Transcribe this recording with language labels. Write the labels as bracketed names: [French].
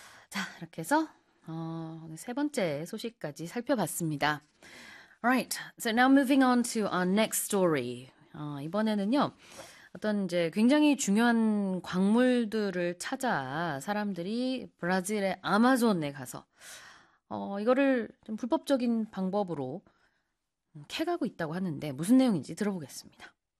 [Korean] 자, 이렇게 해서 세 번째 소식까지 살펴봤습니다. [English] Alright, so now moving on to our next story. [Korean] 이번에는요, 어떤 이제 굉장히 중요한 광물들을 찾아 사람들이 브라질의 아마존에 가서 이거를 좀 불법적인 방법으로 캐가고 있다고 하는데 무슨 내용인지 들어보겠습니다.